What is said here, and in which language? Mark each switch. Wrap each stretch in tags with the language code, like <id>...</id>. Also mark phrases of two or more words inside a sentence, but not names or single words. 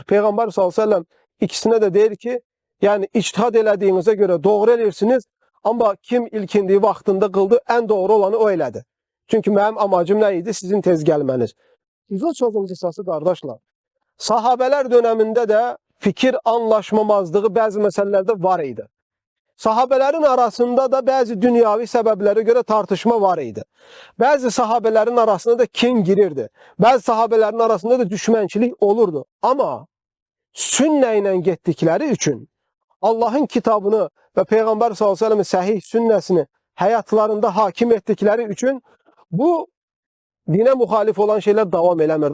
<az>Peyğəmbər</az> <ar>صلى الله عليه وسلم</ar> <az>ikisinə də deyir ki, yəni ictihad elədiyinizə görə doğru eləyirsiniz, amma kim ilkindiyi vaxtında qıldı, ən doğru olanı o elədi. Çünki mənim amacım nə idi? Sizin tez gəlməniz. Uzun sözün qısası qardaşlar, sahabələr dönəmində də fikir anlaşmamazlığı bəzi məsələlərdə var idi.</az> <tr>Sahabelerin arasında da bazı dünyavi sebeplere göre tartışma var idi. Bazı sahabelerin arasında da kin girirdi. Bazı sahabelerin arasında da düşmançılık olurdu. Ama sünneyle gittikleri için Allah'ın kitabını ve Peygamber</tr> <ar>صلى الله عليه وسلم'in</ar> <tr>sahih sünnesini hayatlarında hakim ettikleri için bu dine muhalif olan şeyler devam eləmirdi.</tr>